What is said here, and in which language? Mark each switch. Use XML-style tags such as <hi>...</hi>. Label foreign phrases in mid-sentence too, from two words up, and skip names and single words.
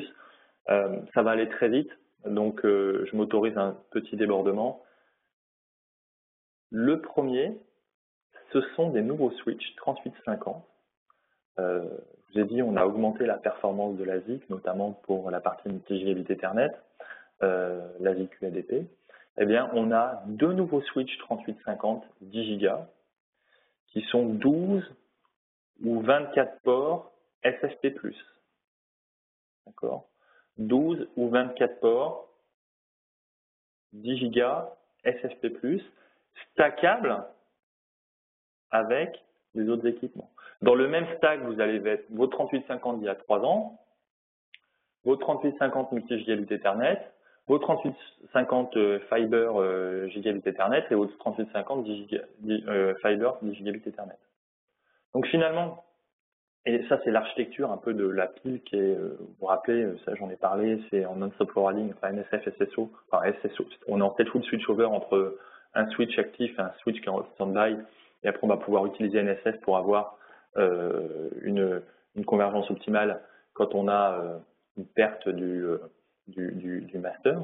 <fr>Ça va aller très vite, donc je m'autorise un petit débordement. Le premier, ce sont des nouveaux switches 3850. Je vous ai dit, on a augmenté la performance de l'ASIC, notamment pour la partie</fr> <en>multi-gigabit Ethernet,</en> <fr>l'ASIC UADP. Eh bien, on a deux nouveaux switches 3850 10 Go qui sont 12 ou 24 ports SFP+. D'accord ? 12 ou 24 ports 10 Go SFP+, stackables avec les autres équipements. Dans le même stack, vous allez mettre vos 3850 d'il y a 3 ans, vos 3850</fr> <en>multi-gigabit Ethernet,</en> <fr>vos 3850</fr> <en>Fiber gigabit Ethernet</en> <fr>et vos 3850</fr> <en>Fiber 10 gigabit Ethernet.</en> <fr>Donc finalement, et ça c'est l'architecture un peu de la pile qui est, vous vous rappelez, ça j'en ai parlé, c'est en</fr> <en>non-stop forwarding,</en> <fr>enfin NSF, SSO, enfin SSO, on est en</fr> <en>stateful switchover</en> <fr>entre un switch actif et un switch qui est en stand-by, et après on va pouvoir utiliser NSF pour avoir une convergence optimale quand on a une perte du master.</fr>